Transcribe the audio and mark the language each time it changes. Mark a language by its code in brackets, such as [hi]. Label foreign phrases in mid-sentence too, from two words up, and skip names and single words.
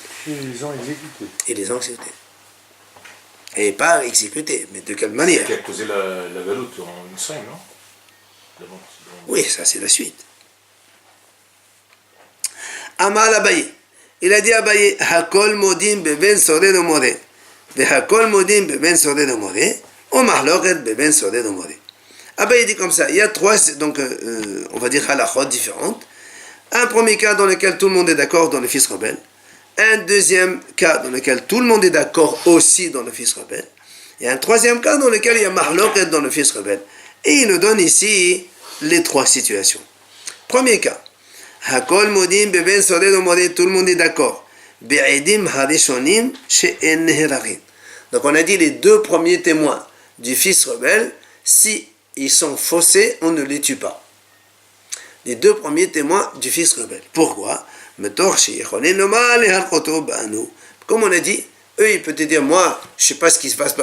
[fr] Et ils les ont exécutés. Et les ont exécutés. Et pas exécutés, mais de quelle manière? Qui a causé la galoute en une semaine, non? D'abord, Oui, ça c'est la suite. Amal Abaye. Il a dit à [he] Abaye, הכל מודים בבן סורר ומורה. הכל מודים בבן סורר ומורה. ומחלוקת בבן סורר ומורה. [fr] Abaye dit comme ça, il y a trois, donc on va dire halachot différentes. Un premier cas dans lequel tout le monde est d'accord dans le fils rebelle. Un deuxième cas dans lequel tout le monde est d'accord aussi dans le fils rebelle. Et un troisième cas dans lequel il y a mahloket dans le fils rebelle. Et il nous donne ici les trois situations. Premier cas. [he] הכל מודים בבן סורר ומורה, [fr] tout le monde est d'accord. [he] בעדים הראשונים שאין נהרגין. [fr] Donc on a dit les deux premiers témoins du fils rebelle, si ils sont faussés, on ne les tue pas. Les deux premiers témoins du fils rebelle. Pourquoi? Comme on a dit, eux ils peuvent te dire, moi je ne sais pas ce qui se passe.